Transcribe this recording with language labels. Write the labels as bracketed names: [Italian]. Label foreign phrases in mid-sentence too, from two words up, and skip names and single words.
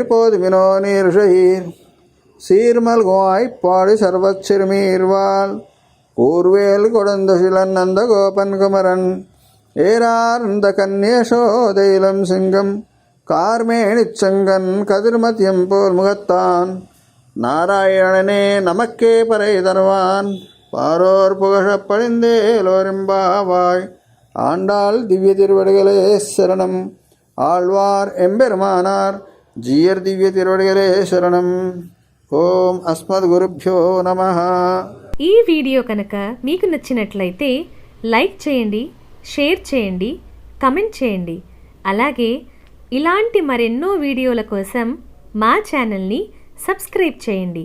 [Tamil] போதுமினோ நீர்ஷீர் சீர்மல்குவாய்ப்பாடி சர்வச்சிறுமீர்வாள் கூர்வேல் கொடுந்தசிலன் நந்தகோபன் குமரன் ஏரார்ந்த கன்யேசோதையிலம் சிங்கம் கார்மேனிச்சங்கன் கதிர்மதியம் போல் முகத்தான் நாராயணனே நமக்கே பறை தருவான் பாரோர் புகழப் படிந்தேலோரெம்பாவாய். ஆண்டாள் திவ்ய திருவடிகளே சரணம். ஆழ்வார் எம்பெருமானார் ஜீயர் திவ்ய திருவடிகளே சரணம். [Sanskrit] ఓం అస్మద్గురుభ్యో నమః. [Telugu] ఈ వీడియో కనుక మీకు నచ్చినట్లయితే లైక్ చేయండి, షేర్ చేయండి, కమెంట్ చేయండి. అలాగే ఇలాంటి మరెన్నో వీడియోల కోసం మా ఛానల్ని సబ్స్క్రైబ్ చేయండి.